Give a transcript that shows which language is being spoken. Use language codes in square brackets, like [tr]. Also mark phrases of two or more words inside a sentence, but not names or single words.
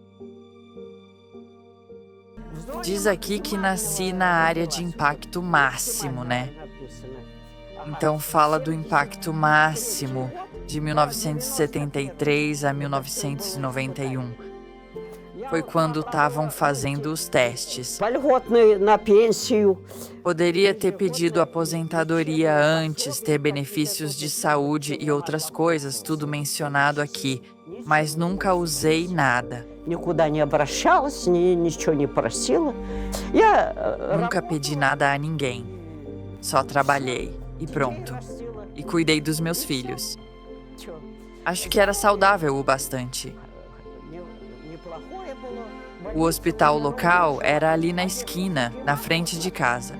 [pt] Diz aqui que nasci na área de impacto máximo, né? Então fala do impacto máximo de 1973 a 1991. Foi quando estavam fazendo os testes. [ru] Льготные на пенсию. [pt] Poderia ter pedido aposentadoria antes, ter benefícios de saúde e outras coisas, tudo mencionado aqui, mas nunca usei nada. [ru] Никуда не обращалась, ничего не просила. Я [pt] Nunca pedi nada a ninguém. Só trabalhei e pronto. E cuidei dos meus filhos. Acho que era saudável o bastante. O hospital local era ali na esquina, na frente de casa.